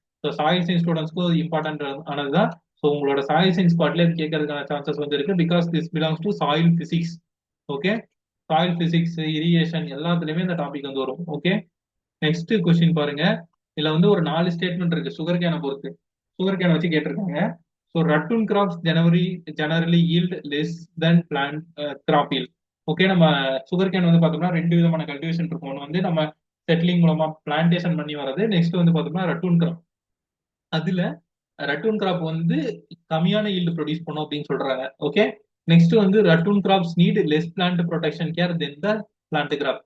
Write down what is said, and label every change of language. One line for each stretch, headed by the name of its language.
Tamil: So soil science ஸ்டூடெண்ட்ஸ்க்கும் important ஆனதுதான். So உங்களோட soil science பார்ட்ல இது கேட்கறதுக்கான சான்சஸ் வந்து இருக்கு. Because this belongs to soil physics. Okay, soil physics, irrigation எல்லாத்துலயுமே இந்த டாபிக் வந்து வரும். ஓகே, நெக்ஸ்ட் கொஸ்டின் பாருங்க. இதுல வந்து ஒரு 4 ஸ்டேட்மெண்ட் இருக்கு சுகர் கேனை பொறுத்து. சுகர் கேனை வச்சு கேட்டிருக்காங்க.
English: So ratoon crops generally yield less than plant crop yield.
Tamil: Okay, நம்ம சுகர் கேன் வந்து பார்த்தோம்னா 2 விதமான கல்டிவேஷன் இருக்கும். ஒன்று வந்து நம்ம செட்டிலிங் மூலமா பிளான்டேஷன் பண்ணி வர்றது. நெக்ஸ்ட் வந்து பார்த்தோம்னா ரட்டூன் கிராப். அதுல ரட்டூன் கிராப் வந்து கம்மியான yield ப்ரொடியூஸ் பண்ணும் அப்படின்னு சொல்றாங்க.
English: Okay, next வந்து ratoon crops need less plant protection care then the plant crop.